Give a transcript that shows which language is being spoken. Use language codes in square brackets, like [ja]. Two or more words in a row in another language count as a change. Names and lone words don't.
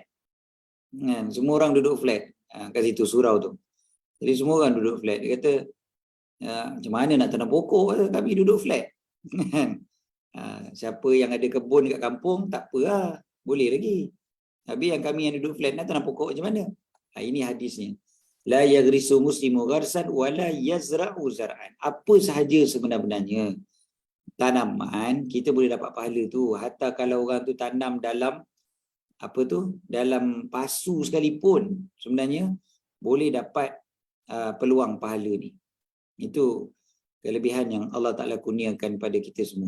[ms] Semua orang duduk flat kat situ surau tu. Jadi semua orang duduk flat. Dia kata macam mana nak tanam pokok, kami duduk flat. Siapa yang ada kebun dekat kampung tak apa lah, boleh lagi. Tapi yang kami yang duduk flat nak tanam pokok macam mana? Ini hadisnya. [ar] لا يغرس مسلم غرسا ولا يزرع زرعا. [ms] Apa sahaja sebenarnya tanaman kita boleh dapat pahala tu. Hatta kalau orang tu tanam dalam apa tu, dalam pasu sekalipun, sebenarnya boleh dapat peluang pahala ni. Itu kelebihan yang Allah Ta'ala kurniakan pada kita semua.